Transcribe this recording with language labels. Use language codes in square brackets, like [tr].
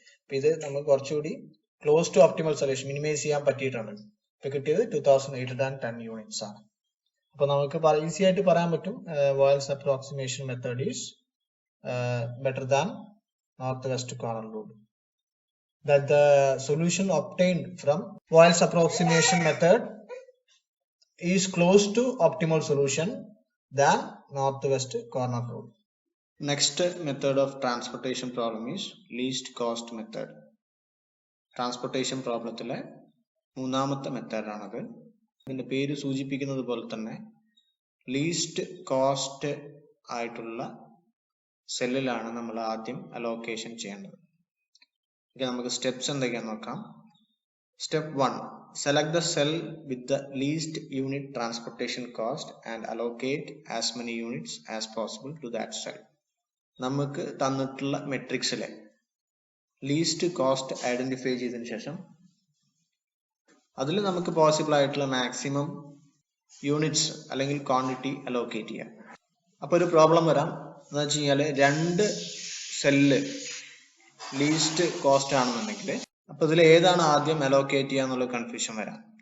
[ml] അപ്പൊ ഇത് നമുക്ക് കുറച്ചുകൂടി close to optimal solution minimise ചെയ്യാൻ പറ്റിയിട്ടുണ്ട്. ഇപ്പൊ കിട്ടിയത് 2810 യൂണിറ്റ്സ് ആണ്. അപ്പൊ നമുക്ക് ഈസി ആയിട്ട് പറയാൻ പറ്റും [en] Vogel's approximation method is better than northwest corner rule. That the solution obtained from Boyle's approximation method is close to optimal solution than northwest corner rule. Next method of transportation problem is least cost method. [ml] Transportation problemത്തിലെ മൂന്നാമത്തെ method ആണത്. ഇതിന്റെ പേര് സൂചിപ്പിക്കുന്നത് പോലെ തന്നെ least cost ആയിട്ടുള്ള സെല്ലിലാണ് നമ്മൾ ആദ്യം അലോക്കേഷൻ ചെയ്യേണ്ടത്. നമുക്ക് സ്റ്റെപ്സ് എന്തൊക്കെയാണെന്ന് നോക്കാം. [en] Step 1. Select the cell with the least unit transportation cost and allocate as many units as possible to that cell. [ml] നമുക്ക് തന്നിട്ടുള്ള മെട്രിക്സിലെ ലീസ്റ്റ് കോസ്റ്റ് ഐഡന്റിഫൈ ചെയ്തതിനു ശേഷം അതിൽ നമുക്ക് പോസിബിൾ ആയിട്ടുള്ള മാക്സിമം യൂണിറ്റ്സ് അല്ലെങ്കിൽ ക്വാണ്ടിറ്റി അലോക്കേറ്റ് ചെയ്യാം. അപ്പോൾ ഒരു പ്രോബ്ലം വരാം എന്ന് വെച്ച് കഴിഞ്ഞാൽ രണ്ട് സെല്ല് ലീസ്റ്റ് കോസ്റ്റ് ആണെന്നുണ്ടെങ്കിൽ അപ്പൊ ഇതിൽ ഏതാണ് ആദ്യം അലോക്കേറ്റ് ചെയ്യാന്നുള്ള കൺഫ്യൂഷൻ വരാം.